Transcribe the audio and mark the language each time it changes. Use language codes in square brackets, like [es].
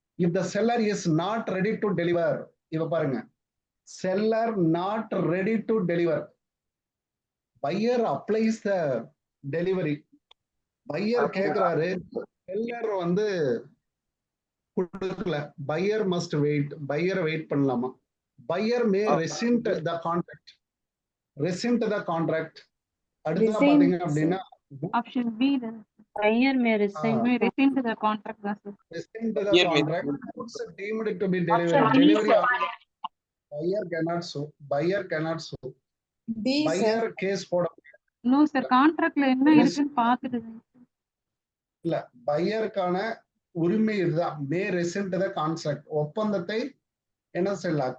[en] if the seller is not ready to deliver, [ta] இவ பாருங்க, [en] Seller not ready to deliver, buyer applies the delivery. [ta] Pier கேக்குறாரு, seller வந்து கொடுக்கல, [en] buyer must wait, [ta] pier wait பண்ணலாமா? [en] Buyer may rescind the contract, rescind the contract. [ta] அடுத்ததா பாத்தீங்க அப்படின்னா [en] Option B, the buyer may rescind the contract. rescind the contract, goods deemed to be delivered, delivery buyer cannot sue, buyer cannot sue, buyer case போட No sir, [ta] contractல என்ன இருக்குன்னு பார்த்துட்டு இல்ல, பையருக்கான உரிமை இதுதான். [en] may rescind the contract, [ta] ஒப்பந்தத்தை என்ன செய்யலாம்?